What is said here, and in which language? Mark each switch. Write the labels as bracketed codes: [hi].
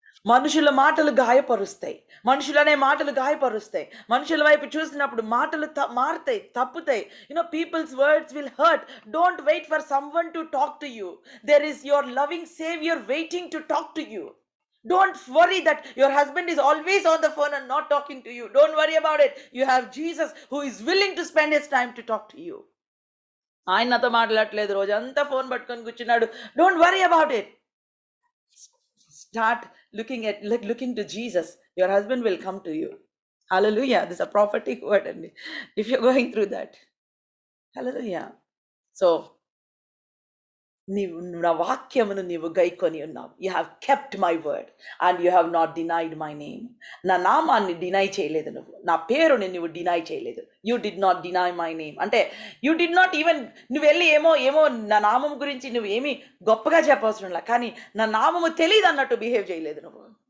[te] మనుషుల మాటలు గాయపరుస్తాయి, మనుషులనే మాటలు గాయపరుస్తాయి. మనుషుల వైపు చూసినప్పుడు మాటలు మారుతాయి, తప్పుతాయి. [en] You know, people's words will hurt. Don't wait for someone to talk to you. There is your loving saviour waiting to talk to you. Don't worry that your husband is always on the phone and not talking to you. Don't worry about it. You have Jesus who is willing to spend his time to talk to you. [te] ఆయన నాతో మాట్లాడట్లేదు, రోజంతా phone పట్టుకొని కూర్చున్నాడు. [en] Don't worry about it. Start looking to Jesus. Your husband will come to you. Hallelujah. This is a prophetic word, and if you're going through that, hallelujah. [te] So నీవు నా వాక్యమును నీవు గైకొని ఉన్నావు. [en] You have kept my word and you have not denied my name. [te] నా నామాన్ని deny చేయలేదు నువ్వు, నా పేరుని నువ్వు డినై చేయలేదు. [en] you did not deny my name [te] అంటే [en] you did not even, [te] నువ్వు వెళ్ళి ఏమో నా నామం గురించి నువ్వు ఏమీ గొప్పగా చెప్పవసరంలా, కానీ నా నామము తెలియదు అన్నట్టు బిహేవ్ చేయలేదు నువ్వు.